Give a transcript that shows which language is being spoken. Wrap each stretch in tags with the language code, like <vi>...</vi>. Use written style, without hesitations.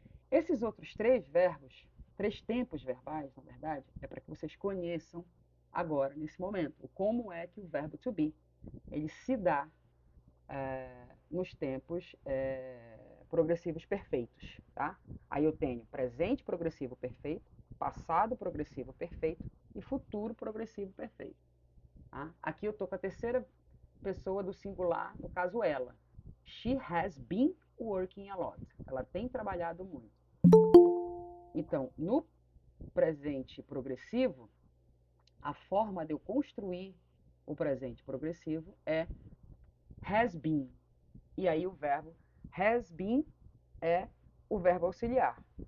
<pt>Esses outros três verbos, três tempos verbais, na verdade, é para que vocês conheçam agora, nesse momento, como é que o verbo to be ele se dá nos tempos progressivos perfeitos, tá? Aí eu tenho presente progressivo perfeito, passado progressivo perfeito e futuro progressivo perfeito. Tá? Aqui eu estou com a terceira pessoa do singular, no caso ela.</pt> <en>She has been working a lot.</en> <pt>Ela tem trabalhado muito. Então, no presente progressivo, a forma de eu construir o presente progressivo é has been. E aí o verbo has been é o verbo auxiliar.</pt>